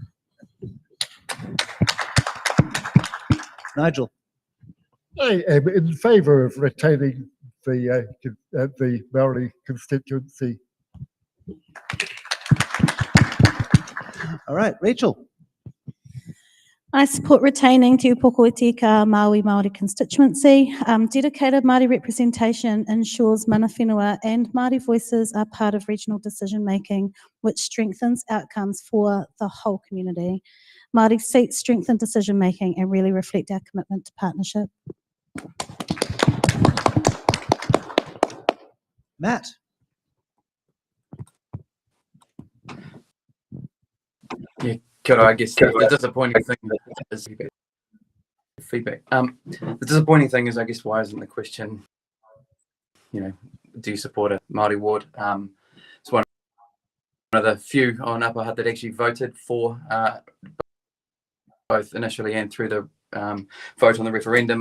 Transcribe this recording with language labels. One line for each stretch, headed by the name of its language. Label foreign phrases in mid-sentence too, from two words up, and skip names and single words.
English: Nigel. I am in favour of retaining the Maori constituency. All right, Rachel. I support retaining Te Upoko Tika Maui Māori constituency. Dedicated Māori representation ensures
Māori: mana whenua
English: and Māori voices are part of regional decision making, which strengthens outcomes for the whole community. Māori seats strengthen decision making and really reflect our commitment to partnership. Matt. Yeah,
Māori: kia ora,
English: I guess the disappointing thing is feedback. The disappointing thing is, I guess, why isn't the question, do you support a Māori ward? It's one of the few on Upper Hutt that actually voted for both initially and through the vote on the referendum.